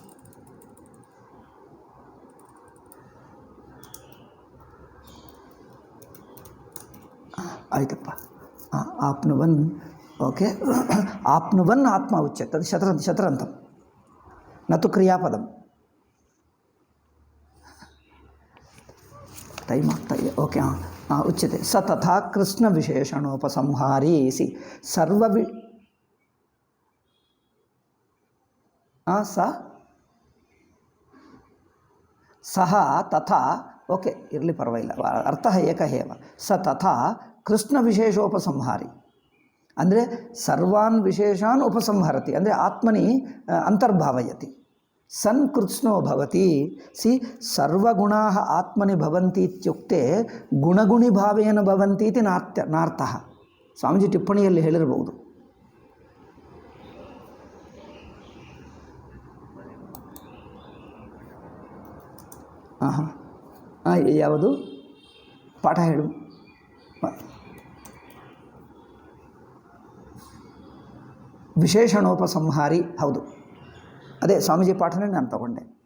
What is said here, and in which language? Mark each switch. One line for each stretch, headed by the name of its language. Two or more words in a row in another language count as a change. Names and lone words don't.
Kannada: ಆಯ್ತಪ್ಪ.
Sanskrit: ಆಪ್ನುವನ್, ಓಕೆ. ಆಪ್ನುವನ್ ಆತ್ಮ ಉಚ್ಯತೆ, ಅದು ಶತರಂತಂ ನತು ಕ್ರಿಯಾಪದಂ.
Kannada: ಟೈಮ್ ಆಗ್ತಾ ಇದೆ. ಓಕೆ.
Sanskrit: ಉಚ್ಯತೆ ಸ ತಥಾ ಕೃಷ್ಣ ವಿಶೇಷಣೋಪಸಂಹಾರಿ. ಸಿ ಸಹ ತಥಾ,
Kannada: ಓಕೆ ಇರಲಿ ಪರವಾಗಿಲ್ಲ,
Sanskrit: ಅರ್ಥ ಏಕ ಏವ. ಸ ತಥಾ ಕೃಷ್ಣ ವಿಶೇಷೋಪಸಂಹಾರಿ ಅಂದರೆ ಸರ್ವಾನ್ ವಿಶೇಷಾನ್ ಉಪಸಂಹರತಿ ಅಂದರೆ ಆತ್ಮನಿ ಅಂತರ್ಭಾವಯತಿ. ಸನ್ ಕೃತ್ಸ್ನೋ ಭವತಿ. ಸಿ ಸರ್ವಗುಣಾಃ ಆತ್ಮನಿ ಭವಂತಿ ಇತ್ಯುಕ್ತೆ ಗುಣಗುಣಿ ಭಾವೇನ ಭವಂತಿ ಇತಿ ನಾರ್ಥಃ.
Kannada: ಸ್ವಾಮೀಜಿ ಟಿಪ್ಪಣಿಯಲ್ಲಿ ಹೇಳಿರಬಹುದು. ಯಾವುದು ಪಾಠ ಹೇಳು. ವಿಶೇಷಣೋಪಸಂಹಾರಿ, ಹೌದು ಅದೇ ಸ್ವಾಮೀಜಿ ಪಾಠನೇ ನಾನು ತಗೊಂಡೆ.